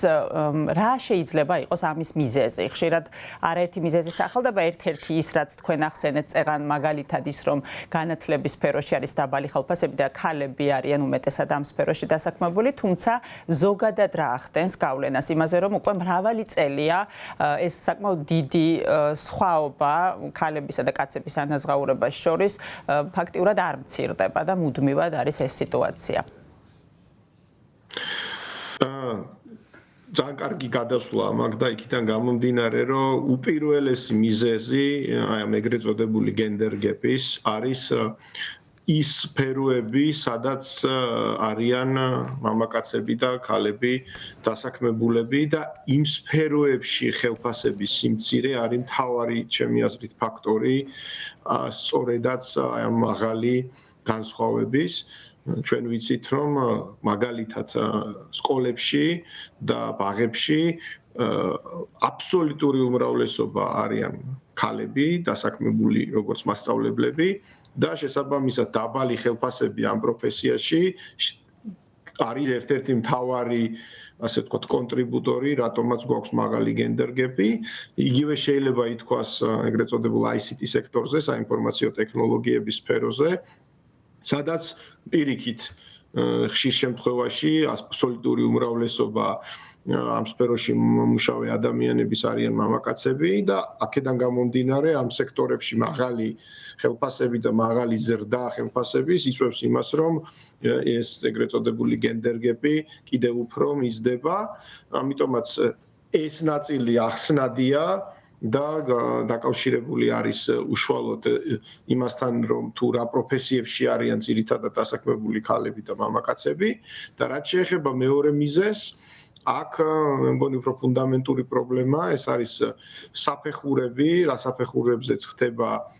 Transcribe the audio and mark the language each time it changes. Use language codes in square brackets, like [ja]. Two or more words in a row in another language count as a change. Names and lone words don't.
[ka] რა შეიძლება იყოს ამის მიზეზი? ხშირად არაერთი მიზეზი სახელდება, ერთ-ერთი ის, რაც თქვენ ახსენეთ წეღან მაგალითად ის, რომ განათლების სფეროში არის დაბალი ხელფასები და ქალები არიან უმეტესად ამ სფეროში დასაქმებული, თუმცა ზოგადად რა ახდენს გავლენას იმაზე, რომ უკვე მრავალი წელია ეს საკმაოდ დიდი სხვაობა ქალებისა და კაცების ანაზღაურებას შორის ფაქტიურად არ მცირდება და მუდმივად არის ეს სიტუაცია. ძალიან კარგი გადასვლა მაგ და იქიდან გამომდინარე, რომ უპირველესი მიზეზი აი ამ ეგრეთ წოდებული [en] gender gap- [ka] ის არის ის სფეროები, სადაც არიან მამაკაცები და ქალები დასაქმებულები და იმ სფეროებში ხელფასების სიმცირე არის მთავარი ჩემი აზრით ფაქტორი, სწორედაც აი ამ მაღალი განსხვავების. ჩვენ ვიცით, რომ მაგალითად სკოლებში და ბაღებში აბსოლუტური უმრავლესობა არიან ქალები, დასაქმებული როგორც მასწავლებლები და შესაბამისად დაბალი ხელფასები ამ პროფესიაში არის ერთ-ერთი მთავარი, ასე ვთქვათ, კონტრიბუტორი, რატომაც გვაქვს მაღალი [en] gender gap- [ka] ი. იგივე შეიძლება ითქვას ეგრეთ წოდებულ ICT სექტორზე, საინფორმაციო ტექნოლოგიების სფეროზე, სადაც პირიქით ხშირ შემთხვევაში აბსოლუტური უმრავლესობა ამ სფეროში მომუშავე ადამიანების არიან მამაკაცები და აქედან გამომდინარე ამ სექტორებში მაღალი ხელფასები და მაღალი ზრდა ხელფასების იწვევს იმას, რომ ეს ეგრეთ წოდებული [en] gender gap- [ka] ი კიდევ უფრო მიზდება, ამიტომაც ეს ნაწილი ახსნადია და დაკავშირებული არის უშუალოდ იმასთან, რომ თუ რა პროფესიებში არიან ძირითადად დასაქმებული ქალები და მამაკაცები და რაც შეეხება მეორე მიზეზს, აქ მე მგონი უფრო ფუნდამენტური პრობლემა, ეს არის საფეხურები, რა საფეხურებზეც ხდება